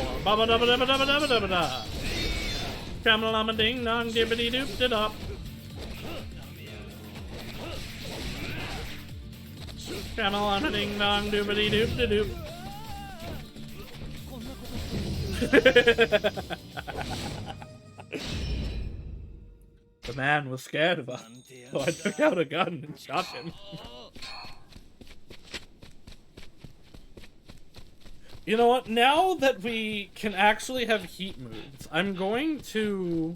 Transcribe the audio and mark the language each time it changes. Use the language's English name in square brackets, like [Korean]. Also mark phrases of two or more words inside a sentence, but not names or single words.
[English] Ba ba da ba da ba da ba da ba da ba da. Tramalama ding dong dibbity doop did up. Tramalama ding dong doobity doop de doop. The man was scared of us, so I took out a gun and shot him. You know what? Now that we can actually have heat moves, I'm going to...